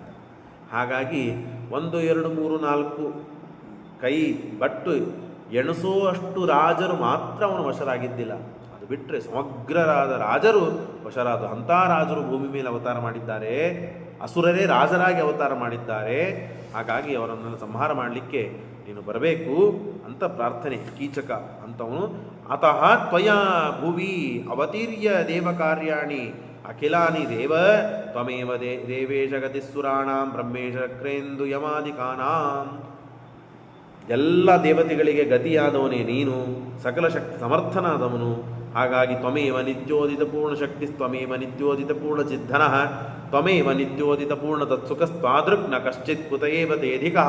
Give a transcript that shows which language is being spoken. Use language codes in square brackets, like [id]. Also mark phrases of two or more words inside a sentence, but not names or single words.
[kn] ಹಾಗಾಗಿ 1 2 3 4 ಕೈ ಬಟ್ಟು ಎಣಿಸೋ ಅಷ್ಟು ರಾಜರು ಮಾತ್ರ ಅವನು ವಶರಾಗಿದ್ದಿಲ್ಲ. ಅದು ಬಿಟ್ಟರೆ ಸಮಗ್ರರಾದ ರಾಜರು ವಶರಾದ ಅಂಥ ರಾಜರು ಭೂಮಿ ಮೇಲೆ ಅವತಾರ ಮಾಡಿದ್ದಾರೆ. ಅಸುರರೇ ರಾಜರಾಗಿ ಅವತಾರ ಮಾಡಿದ್ದಾರೆ. ಹಾಗಾಗಿ ಅವರನ್ನು ಸಂಹಾರ ಮಾಡಲಿಕ್ಕೆ ನೀನು ಬರಬೇಕು ಅಂತ ಪ್ರಾರ್ಥನೆ. [sa] ಕೀಚಕ ಅಂತವನು अतः त्वया भुवि अवतीर्य देवकार्याणि अखिलानि देव त्वमेव देवेश गतिस्सुराणां ब्रह्मेश क्रेंदु यमादिकानां. [kn] ಎಲ್ಲ ದೇವತೆಗಳಿಗೆ ಗತಿಯಾದವನೇ ನೀನು, ಸಕಲ ಶಕ್ತಿ ಸಮರ್ಥನಾದವನು. [sa] ಹಾಗಾಗಿ त्वमेव नित्योदित पूर्ण शक्ति, त्वमेव नित्योदित पूर्ण चिद्धन, त्वमेव नित्योदित पूर्ण तत्सुखस्त्वादृक् न कश्चित् कुतयेव तेधिकः.